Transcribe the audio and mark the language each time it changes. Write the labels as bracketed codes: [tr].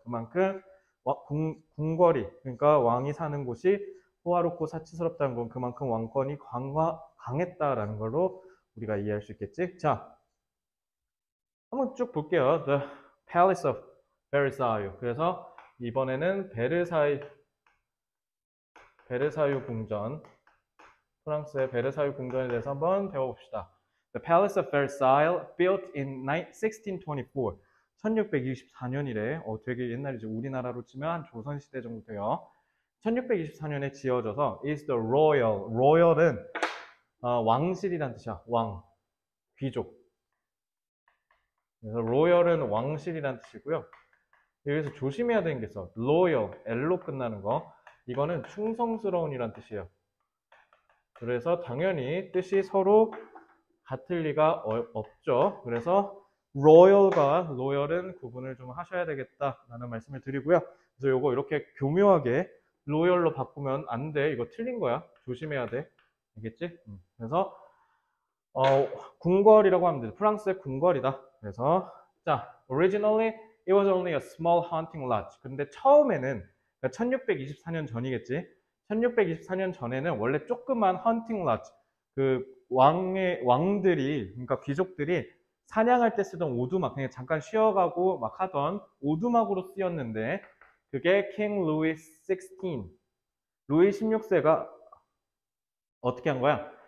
[ko] 그만큼 궁궐이, 그러니까 왕이 사는 곳이 호화롭고 사치스럽다는 건 그만큼 왕권이 강했다라는 걸로 우리가 이해할 수 있겠지? 자, 한번 쭉 볼게요. The Palace of Versailles. 그래서 이번에는 베르사유 궁전, 프랑스의 베르사유 궁전에 대해서 한번 배워봅시다. [en] The Palace of Versailles, built in 1624. [ko] 1624년이래. 되게 옛날이죠. 우리나라로 치면 한 조선시대 정도 돼요. 1624년에 지어져서 [en] is the royal. [ko] royal은 왕실이란 뜻이야. 왕, 귀족. 그래서 royal은 왕실이란 뜻이고요. 여기서 조심해야 되는 게 있어. loyal, L로 끝나는 거. 이거는 충성스러운이란 뜻이에요. 그래서 당연히 뜻이 서로 같을 리가 없죠. 그래서 royal과 loyal은 구분을 좀 하셔야 되겠다라는 말씀을 드리고요. 그래서 요거 이렇게 교묘하게 loyal로 바꾸면 안 돼. 이거 틀린 거야. 조심해야 돼. 알겠지? 그래서 궁궐이라고 하면 돼. 프랑스의 궁궐이다. 그래서 자, [en] originally it was only a small hunting lodge. [ko] 근데 처음에는 1624년 전이겠지. 1624년 전에는 원래 조그만 hunting lodge, 그 왕들이, 그러니까 귀족들이 사냥할 때 쓰던 오두막, 그냥 잠깐 쉬어가고 막 하던 오두막으로 쓰였는데 그게 King Louis XVI, 루이 16세가 어떻게 한 거야?